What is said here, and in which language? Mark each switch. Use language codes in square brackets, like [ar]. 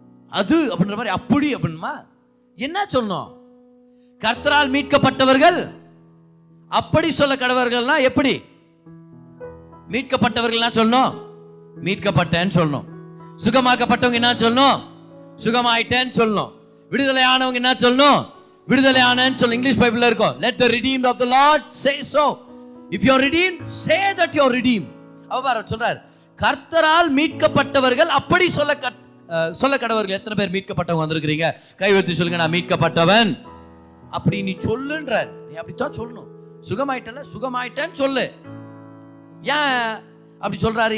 [ta] அது அப்படின்ற மாதிரி அப்படி அப்படின்மா என்ன சொல்லணும்? கர்த்தரால் மீட்கப்பட்டவர்கள் அப்படி சொல்ல கடவர்கள்னா எப்படி? மீட்கப்பட்டவர்கள் சொல்லணும், மீட்கப்பட்டேன்னு சொல்லணும். சுகமாக்கப்பட்டவங்க என்ன சொல்லணும்? சுகமாயிட்டேன்னு சொல்லணும். விடுதலை ஆனவங்க என்ன சொல்லணும்? விடுதலை ஆனேன்னு சொல்லணும். இங்கிலீஷ் பைபிள்ல இருக்கும், [en] let the redeemed of the Lord say so. If you are redeemed, say that you are redeemed. [ta] அவர் சொல்றார், கர்த்தரால் மீட்கப்பட்டவர்கள் அப்படி சொல்ல கடவர்கள். எத்தனை பேர் மீட்கப்பட்டவங்க வந்திருக்கிறீங்க? கை வைத்து சொல்லுங்க, நான் மீட்கப்பட்டவன். அப்படி நீ சொல்லுன்றார். நீ அப்படித்தான் சொல்லணும். சுகமாயிட்டேன்னு சொல்லு. ஏன் அப்படி சொல்றாரு?